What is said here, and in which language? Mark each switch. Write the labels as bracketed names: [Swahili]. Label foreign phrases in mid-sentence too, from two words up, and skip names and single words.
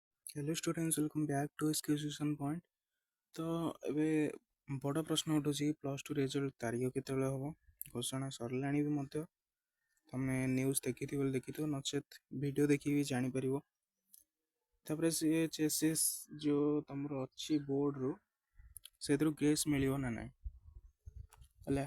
[English] Hello students, welcome back to Education Point. [Odia] तो ଏବେ ବଡ଼ ପ୍ରଶ୍ନ ଉଠୁଛି [English] plus two result [Odia] ତାରିଖ କେତେବେଳେ ହେବ। ଘୋଷଣା ସରିଲାଣି ବି ମଧ୍ୟ। ତମେ ନ୍ୟୁଜ୍ ଦେଖିଥିବ ବୋଲି ଦେଖିଥିବ, ନଚେତ୍ ଭିଡ଼ିଓ ଦେଖିକି ବି ଜାଣିପାରିବ। ତାପରେ CHSS ଯେଉଁ ତମର ଅଛି ବୋର୍ଡ଼ରୁ, ସେଥିରୁ ଗ୍ରେସ୍ ମିଳିବ ନା ନାହିଁ ହେଲା।